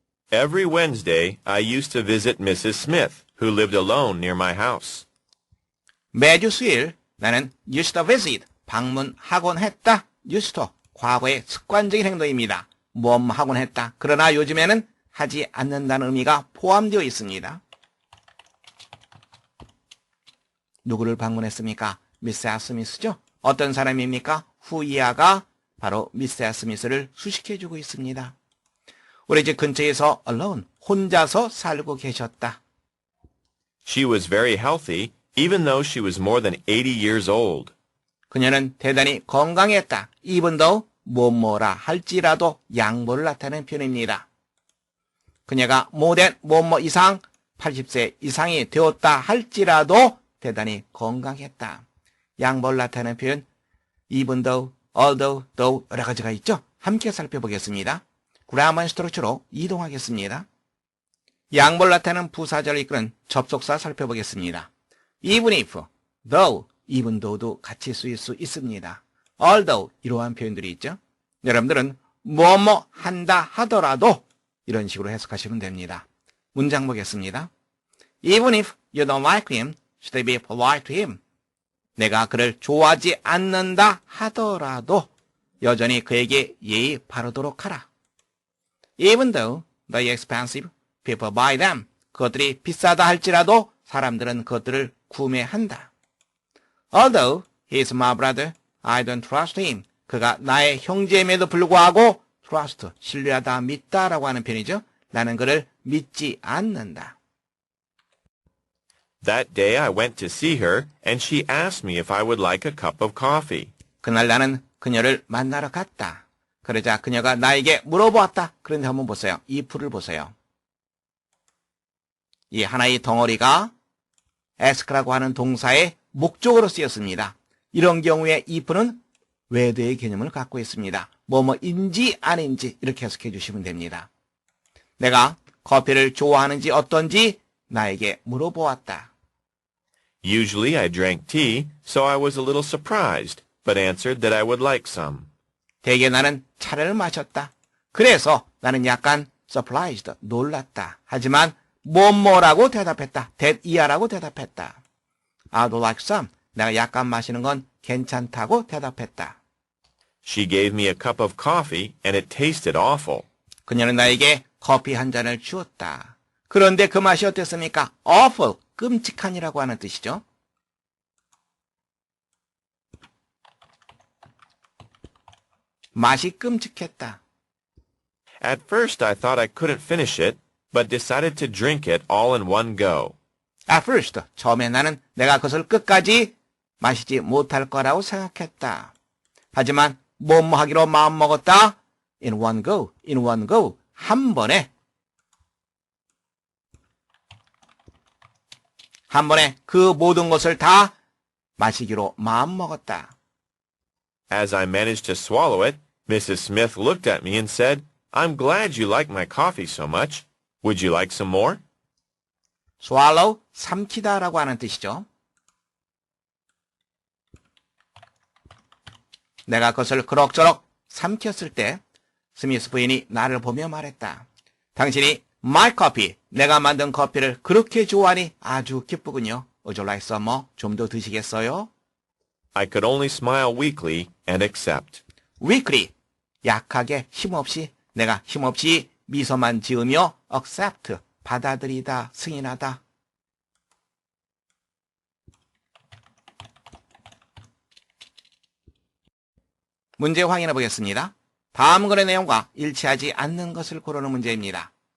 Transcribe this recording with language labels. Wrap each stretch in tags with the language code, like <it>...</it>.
<en>Every Wednesday, I used to visit Mrs. Smith, who lived alone near my house.</en> <ko>매주 수요일 나는</ko> <en>used to visit,</en> <ko>방문하곤 했다. used to, 과거의 습관적인 행동입니다. 하곤 했다. 그러나 요즘에는 하지 않는다는 의미가 포함되어 있습니다. 누구를 방문했습니까? 미스 스미스죠? 어떤 사람입니까? 후이아가 바로 미스 스미스를 수식해주고 있습니다. 우리 집 근처에서 alone, 혼자서 살고 계셨다.</ko> <en>She was very healthy, even though she was more than 80 years old.</en> <ko>그녀는 대단히 건강했다. even though 뭐뭐라 할지라도 양보를 나타내는 표현입니다. 그녀가 more than 뭐뭐 이상 80세 이상이 되었다 할지라도 대단히 건강했다. 양보를 나타내는 표현 even though, although, though 여러 가지가 있죠. 함께 살펴보겠습니다. 그라머 스트럭처로 이동하겠습니다. 양보를 나타내는 부사절을 이끄는 접속사 살펴보겠습니다. even if, though, even though도 같이 쓰일 수 있습니다. although 이러한 표현들이 있죠. 여러분들은 뭐뭐 한다 하더라도 이런 식으로 해석하시면 됩니다. 문장 보겠습니다.</ko> <en>Even if you don't like him, should be polite to him.</en> <ko>내가 그를 좋아하지 않는다 하더라도 여전히 그에게 예의 바르도록 하라.</ko> <en>Even though they expensive, people buy them.</en> <ko>그것들이 비싸다 할지라도 사람들은 그것들을 구매한다.</ko> <en>Although he is my brother, I don't trust him.</en> <ko>그가 나의 형제임에도 불구하고 trust, 신뢰하다, 믿다라고 하는 표현이죠. 나는 그를 믿지 않는다.</ko> <en>That day I went to see her, and she asked me if I would like a cup of coffee.</en> <ko>그날 나는 그녀를 만나러 갔다. 그러자 그녀가 나에게 물어보았다. 그런데 한번 보세요. if를 보세요. 이 하나의 덩어리가 ask라고 하는 동사의 목적으로 쓰였습니다. 이런 경우에 if는 whether의 개념을 갖고 있습니다. 뭐뭐인지 아닌지 이렇게 해석해 주시면 됩니다. 내가 커피를 좋아하는지 어떤지 나에게 물어보았다.</ko> <en>Usually I drank tea, so I was a little surprised, but answered that I would like some.</en> <ko>대개 나는 차를 마셨다. 그래서 나는 약간 surprised, 놀랐다. 하지만 뭐뭐라고 대답했다. that 이하라고 대답했다.</ko> <en>I'd like some.</en> <ko>내가 약간 마시는 건 괜찮다고 대답했다.</ko> <en>She gave me a cup of coffee, and it tasted awful.</en> <ko>그녀는 나에게 커피 한 잔을 주었다. 그런데 그 맛이 어땠습니까? awful, 끔찍한이라고 하는 뜻이죠. 맛이 끔찍했다.</ko> <en>At first I thought I couldn't finish it, but decided to drink it all in one go. At first,</en> <ko>처음에 나는 내가 그것을 끝까지 마시지 못할 거라고 생각했다. 하지만 뭐뭐 하기로 마음먹었다.</ko> <en>In one go, in one go.</en> <ko>한 번에 그 모든 것을 다 마시기로 마음먹었다.</ko> <en>As I managed to swallow it, Mrs. Smith looked at me and said, "I'm glad you like my coffee so much. Would you like some more?"</en> <ko>swallow, 삼키다라고 하는 뜻이죠. 내가 그것을 그럭저럭 삼켰을 때 스미스 부인이 나를 보며 말했다. 당신이</ko> <en>my coffee,</en> <ko>내가 만든 커피를 그렇게 좋아하니 아주 기쁘군요.</ko> <en>Would you like some more?</en> <ko>좀 더 드시겠어요?</ko> <en>I could only smile weakly and accept.</en> <ko>weakly, 약하게 힘없이 내가 힘없이 미소만 지으며 accept, 받아들이다, 승인하다. 문제 확인해 보겠습니다. 다음 글의 내용과 일치하지 않는 것을 고르는 문제입니다.</ko>